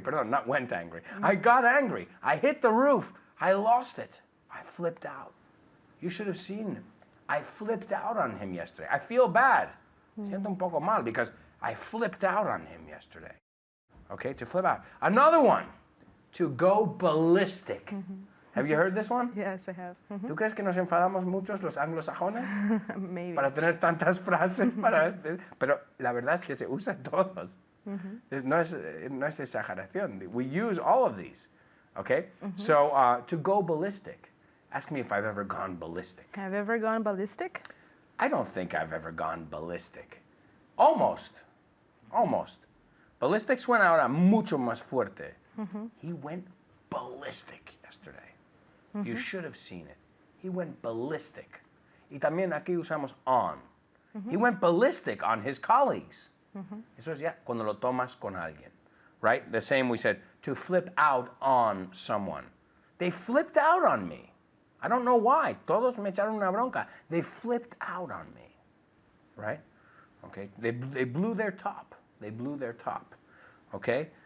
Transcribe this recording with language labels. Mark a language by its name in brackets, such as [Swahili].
[English] Pardon, not went angry. I got angry. I hit the roof. I lost it. I flipped out. You should have seen him. I flipped out on him yesterday. I feel bad. [Spanish] Siento un poco mal [English] because I flipped out on him yesterday. Okay, to flip out. Another one, to go ballistic. Have you heard this one? Yes, I have. [Spanish] ¿Tú crees que nos enfadamos muchos los anglosajones? [English] Maybe. [Spanish] Para tener tantas frases pero la verdad es que se usa en todos. No es exageración. [English] We use all of these. Okay? So, to go ballistic. Ask me if I've ever gone ballistic. Have you ever gone ballistic? I don't think I've ever gone ballistic. Almost. [Spanish] Ballistic suena ahora mucho más fuerte. [English] He went ballistic yesterday. You should have seen it. He went ballistic. [Spanish] Y también aquí usamos on. [English] He went ballistic on his colleagues. [Spanish] Eso es ya cuando lo tomas con alguien. [English] Right? The same we said, to flip out on someone. They flipped out on me. I don't know why. [Spanish] Todos me echaron una bronca. [English] They flipped out on me. Right? Okay? They blew their top. They blew their top. Okay?